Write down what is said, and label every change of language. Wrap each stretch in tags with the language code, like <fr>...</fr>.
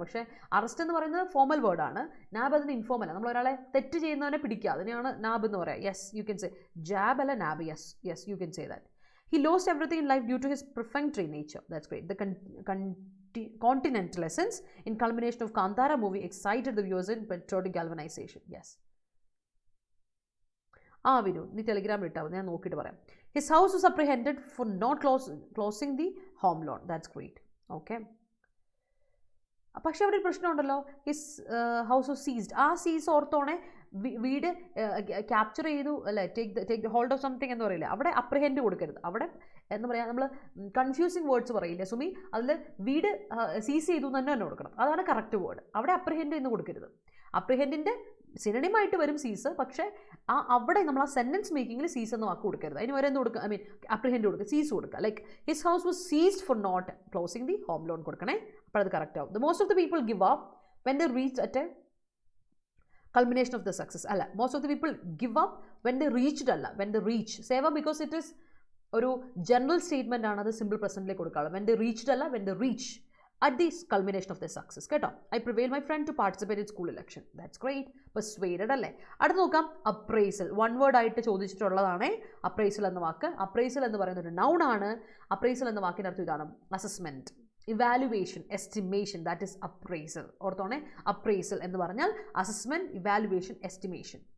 <ml>പക്ഷേ അറസ്റ്റ് എന്ന് പറയുന്നത് ഫോർമൽ വേർഡാണ്. നാബ് അതിന് ഇൻഫോർമലാണ്. നമ്മൾ ഒരാളെ തെറ്റ് ചെയ്യുന്നവനെ പിടിക്കുക, അതിനെയാണ് നാബ് എന്ന് പറയാം.</ml> <en>Yes, you can say. Jab അല്ല nab. Yes, you can say that. He lost everything in life due to his perfunctory nature. That's great. The continental essence in culmination of Kantara movie excited the viewers in patriotic galvanization. Yes.</en> <ml>Vinu, നീ ടെലിഗ്രാമിൽ ഇട്ടാവും, ഞാൻ നോക്കിയിട്ട് പറയാം.</ml> <en>His house was apprehended for not closing the home loan. That's great. Okay.</en> <ml>പക്ഷേ അവിടെ ഒരു പ്രശ്നമുണ്ടല്ലോ.</ml> <en>His house was seized.</en> <ml>സീസ് ഓർത്തോണെ വീട് capture ചെയ്തു അല്ലേ, ടേക്ക് ഹോൾഡ് ഓഫ് സംതിങ് എന്ന് പറയില്ല. അവിടെ അപ്രിഹെൻഡ് കൊടുക്കരുത്. അവിടെ എന്താ പറയുക, നമ്മൾ കൺഫ്യൂസിങ് വേർഡ്സ് പറയില്ലേ സുമി, അതിൽ വീട് സീസ് ചെയ്തു എന്ന് തന്നെ കൊടുക്കണം. അതാണ് കറക്റ്റ് വേർഡ്. അവിടെ അപ്രിഹെൻഡ് എന്ന് കൊടുക്കരുത്. അപ്രിഹെൻഡിൻ്റെ സിനണിമായിട്ട് വരും സീസ്, പക്ഷേ അവിടെ നമ്മൾ സെൻറ്റൻസ് മേക്കിങ്ങിൽ സീസ് എന്ന വാക്ക് കൊടുക്കരുത്. അതിന് വരെ എന്ത് കൊടുക്കുക, അപ്രിഹെൻഡ് കൊടുക്കുക, സീസ് കൊടുക്കുക.</ml> <en>like his house was seized for not closing the home loan</en> <ml>കൊടുക്കണേ. അപ്പോൾ അത് കറക്റ്റ് ആവും.</ml> <en>The most of the people give up when they reach at a culmination of the success. അല്ല, most of the people give up when they reached അല്ല, when they reach.</en> <ml>Sewa because it is ഒരു general statement ആണ്, അത് simple പ്രസൻറ്റിലേക്ക് കൊടുക്കാറുള്ളത്.</ml> <en>when they reached അല്ല, when they reach at the culmination of their success. കേട്ടോ. I prevailed my friend to participate in school election. That's great.</en> <ml>Persuaded അല്ലേ. അടുത്ത് നോക്കാം, appraisal. One word ആയിട്ട് ചോദിച്ചിട്ടുള്ളതാണ് അപ്രൈസൽ എന്ന വാക്ക്. അപ്രൈസൽ എന്ന് പറയുന്ന ഒരു നൗൺ ആണ്. അപ്രൈസൽ എന്ന വാക്കിൻ്റെ അർത്ഥം ഇതാണ്, assessment, evaluation, estimation. That is appraisal. ഓർത്തോണേ, appraisal എന്ന് പറഞ്ഞാൽ അസസ്മെൻറ്റ്, ഇവാലുവേഷൻ, എസ്റ്റിമേഷൻ.</ml>